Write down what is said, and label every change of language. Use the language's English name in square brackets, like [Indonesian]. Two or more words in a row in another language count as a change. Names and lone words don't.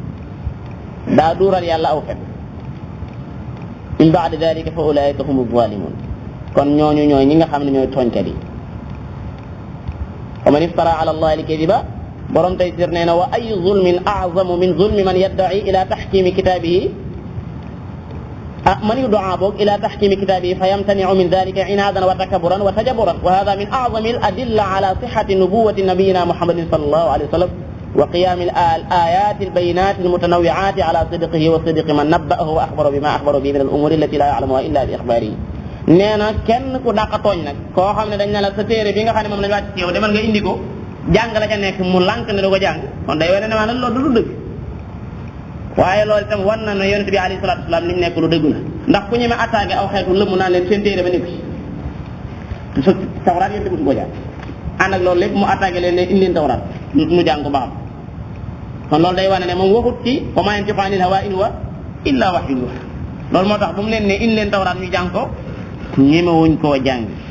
[Arabic] من بعد ذلك فأولئك هم الظالمون [Wolof] kon ñooñu ñooy ñi nga xam ne ñooy tooñkat yi [Arabic] فمن افترى على الله الكذب [Wolof] borom Taysir nee na [Arabic] وأي ظلم أعظم من ظلم من يدعى إلى تحكيم كتابه من يدعى boog إلى تحكيم كتابه فيمتنع من ذلك عنادا وتكبرا وتجبرا وهذا من أعظم الأدلة على صحة نبوة نبينا محمد صلى الله عليه وسلم وقيام الآيات البينات المتنوعة على صدقه وصدق من نبأه وأخبر بما أخبر به من الأمور التي لا يعلمها إلا بإخباره [Wolof] nee na kenn ku dàq tooñ nag koo xam ne dañ ne la sa téere bi nga xam ne moom lañu wàcc ci yow demal nga indi ko jàng la ca nekk mu lànk ne du ko jàng kon day wane ne maanaam loolu du dëgg waaye loolu itam wan na ne yonent bi [Arabic] عليه الصلاة والسلام [Wolof] li mu nekk lu dëgg la ndax ku ñeme attaqué aw xeetu lëmm naan leen seen téere ba nekk ci sa tawraat yéen tamit ko jàng ànd ak loolu lépp mu attaqué leen ne indi leen tawraat mu jàng ko ba xam kon loolu day wane ne moom waxut ci [Arabic] وما ينطق عن الهوى إن هو إلا وحي يوحى [Wolof] loolu moo tax bu mu leen ne indi leen tawraat ñu jàng ko ñemewuñ koo jàng